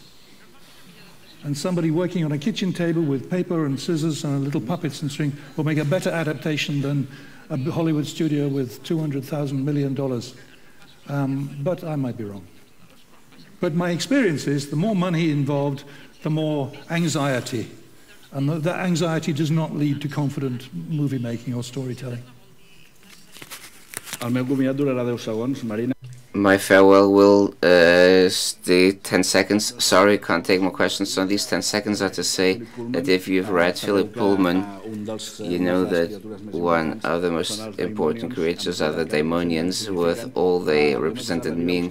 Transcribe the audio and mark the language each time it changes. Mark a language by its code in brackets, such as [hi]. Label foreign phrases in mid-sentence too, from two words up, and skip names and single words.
[en] And somebody working on a kitchen table with paper and scissors and little puppets and string will make a better adaptation than a Hollywood studio with $200,000 million. But I might be wrong. But my experience is the more money involved, the more anxiety. And that anxiety does not lead to confident movie making or storytelling. [ca] El meu comiat durarà 10 segons, Marina. [en] My farewell will stay 10 seconds. Sorry, can't take more questions. So these 10 seconds are to say that if you've read Philip Pullman, you know that one of the most important creatures are the daemonians, with all they represented mean.